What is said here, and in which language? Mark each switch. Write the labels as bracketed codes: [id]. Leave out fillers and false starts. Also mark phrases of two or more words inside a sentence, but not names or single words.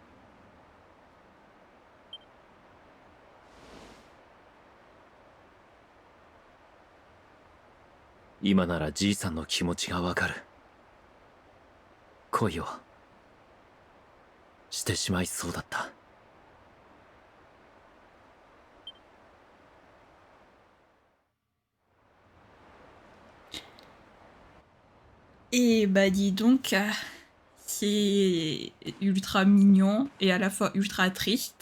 [ja] 今ならじいさんの気持ちがわかる。恋をしてしまいそうだった。 [fr] Et bah dis donc, c'est ultra mignon et à la fois ultra triste.